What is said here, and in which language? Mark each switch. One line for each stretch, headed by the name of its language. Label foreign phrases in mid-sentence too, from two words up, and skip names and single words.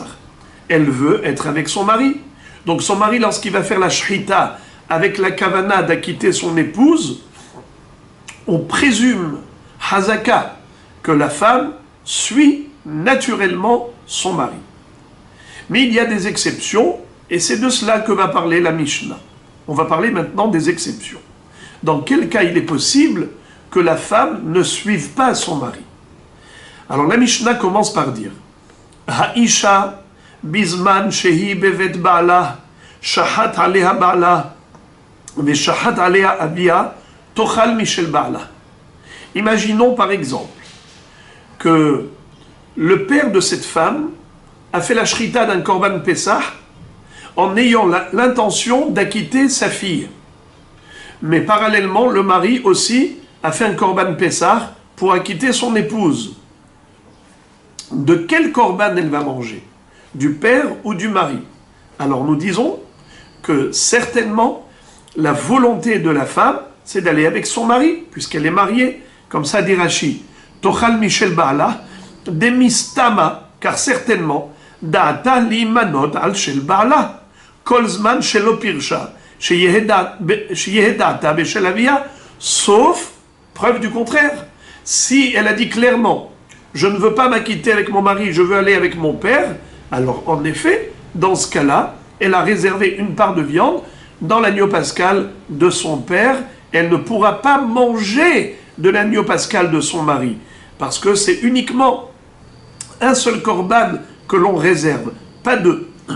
French: Elle veut être avec son mari. Donc son mari, lorsqu'il va faire la shrita avec la kavana d'acquitter son épouse, on présume, hazaka, que la femme suit naturellement son mari. Mais il y a des exceptions, et c'est de cela que va parler la Mishnah. On va parler maintenant des exceptions. Dans quel cas il est possible que la femme ne suive pas son mari? Alors la Mishnah commence par dire
Hebrew: האשה בזמן שהיא בבית בעלה שחט עליה בעלה ושחט עליה אביה תאכל משל בעלה.
French: Imaginons par exemple que le père de cette femme a fait la shrita d'un
Hebrew: Korban Pesach
French: en ayant l'intention d'acquitter sa fille. Mais parallèlement, le mari aussi a fait un
Hebrew: Korban Pesach
French: pour acquitter son épouse. De quel Korban elle va manger? Du père ou du mari? Alors nous disons que certainement la volonté de la femme, c'est d'aller avec son mari, puisqu'elle est mariée, comme ça dit Rashi.
Hebrew: תאכל משל בעלה, דמסתמא,
French: car certainement,
Hebrew: דעתה למנות על של בעלה, כל זמן שלא פירשה, שייחדה בשל אביה,
French: sauf, preuve du contraire, si elle a dit clairement, je ne veux pas m'acquitter avec mon mari, je veux aller avec mon père, alors en effet, dans ce cas-là, elle a réservé une part de viande dans l'agneau pascal de son père, elle ne pourra pas manger de l'agneau pascal de son mari, parce que c'est uniquement un seul korban que l'on réserve, pas deux.